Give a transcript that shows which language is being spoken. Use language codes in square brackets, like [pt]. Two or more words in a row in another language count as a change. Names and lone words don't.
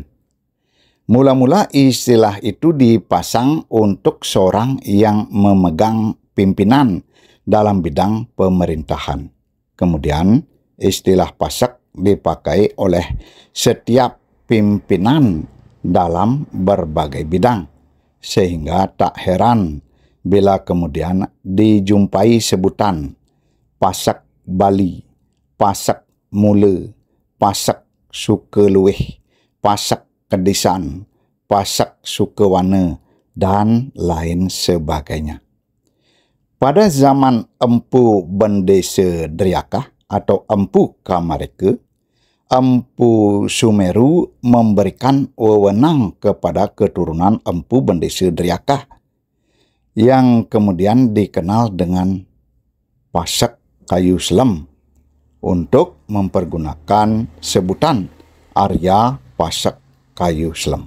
[id] Mula-mula istilah itu dipasang untuk seorang yang memegang pimpinan dalam bidang pemerintahan. Kemudian istilah pasak dipakai oleh setiap pimpinan dalam berbagai bidang. Sehingga tak heran bila kemudian dijumpai sebutan pasak Bali, pasak Mule, pasak Sukeluwih, pasak Kedisan, pasak Sukewana, dan lain sebagainya. Pada zaman Empu Bendesa Driakah atau Empu Kamareka, Empu Sumeru memberikan wewenang kepada keturunan Empu Bendesa Driakah yang kemudian dikenal dengan pasak Kayu Slem untuk mempergunakan sebutan Arya Pasak Kayu Slem.